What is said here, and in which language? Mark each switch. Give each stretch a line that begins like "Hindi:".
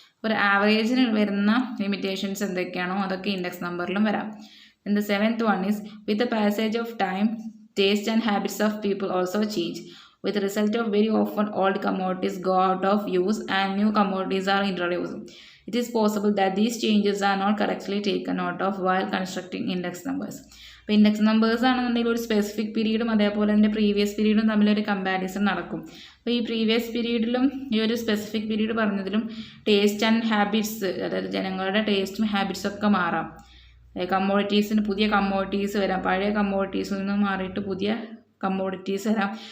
Malayalam: ഒരു ആവറേജിന് വരുന്ന ലിമിറ്റേഷൻസ് എന്തൊക്കെയാണോ അതൊക്കെ ഇൻഡെക്സ് നമ്പറിലും വരാം.
English: Then the seventh one is with the passage of time taste and habits of people also change. With the result of very often old commodities go out of use and new commodities are introduced. It is possible that these changes are not correctly taken note of while constructing index numbers.
Malayalam: അപ്പോൾ index numbers ആണെന്നുണ്ടെങ്കിൽ ഒരു specific പീരീഡും അതേപോലെ തന്നെ previous പീരീഡും തമ്മിലൊരു comparison നടക്കും. അപ്പോൾ ഈ previous പീരീഡിലും ഈ ഒരു specific period പറഞ്ഞതിലും taste and habits, അതായത് ജനങ്ങളുടെ ടേസ്റ്റും ഹാബിറ്റ്സും ഒക്കെ മാറാം. കമ്മോഡിറ്റീസിന് പുതിയ കമ്മോഡിറ്റീസ് വരാം, പഴയ കമ്മോഡിറ്റീസിൽ നിന്നും മാറിയിട്ട് പുതിയ കമ്മോഡിറ്റീസ് വരാം.